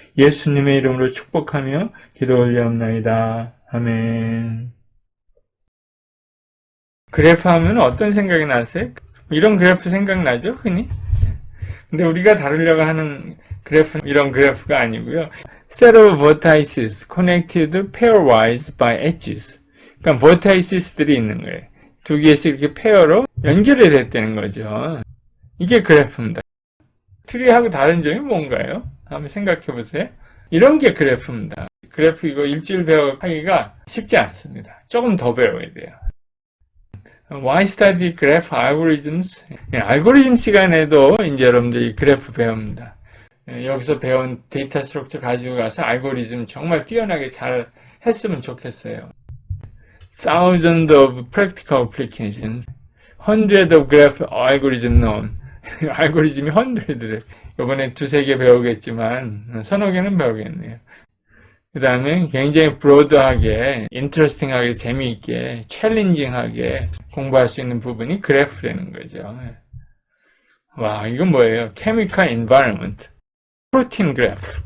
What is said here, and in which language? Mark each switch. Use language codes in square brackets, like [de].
[ko] 예수님의 이름으로 축복하며 기도 올려옵나이다. 아멘. 그래프 하면 어떤 생각이 나세요? 이런 그래프 생각나죠? 흔히? 근데 우리가 다루려고 하는 그래프는 이런 그래프가 아니고요. [en] Set of vertices connected pairwise by edges. [ko] 그러니까 vertices들이 있는 거예요. 두 개씩 이렇게 페어로 연결이 됐다는 거죠. 이게 그래프입니다. 트리하고 다른 점이 뭔가요? 한번 생각해 보세요. 이런 게 그래프입니다. 그래프 이거 일주일 배워하기가 쉽지 않습니다. 조금 더 배워야 돼요. [en] Why study graph algorithms? [ko] 알고리즘 시간에도 이제 여러분들이 그래프 배웁니다. 여기서 배운 데이터 스트럭처 가지고 가서 알고리즘 정말 뛰어나게 잘 했으면 좋겠어요. [en] Thousands of practical applications. Hundreds of graph algorithm known. [ko] 알고리즘이 hundred래. 이번에 두세 개 배우겠지만 서너 개는 배우겠네요. 그 다음에 굉장히 브로드하게, 인터레스팅하게, 재미있게, 챌린징하게 공부할 수 있는 부분이 그래프라는 거죠. 와, 이건 뭐예요? Chemical Environment. 프로틴 그래프.